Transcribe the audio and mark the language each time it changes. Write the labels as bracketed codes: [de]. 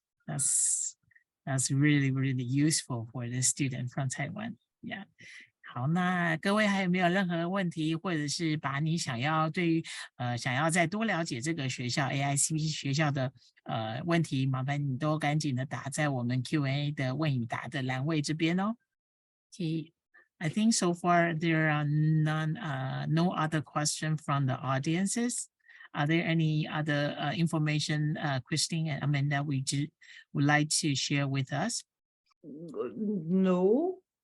[en] That's really, really useful for the student from Taiwan. Yeah. [zh] 好，那各位还有没有任何问题，或者是把你想要想要再多了解这个学校 AICP 学校的问题，麻烦你都赶紧的打在我们 Q&A 的问与答的栏位这边哦。 [en] Okay, I think so far there are no other question from the audiences. Are there any other information, Christine and Amanda, would like to share with us? No.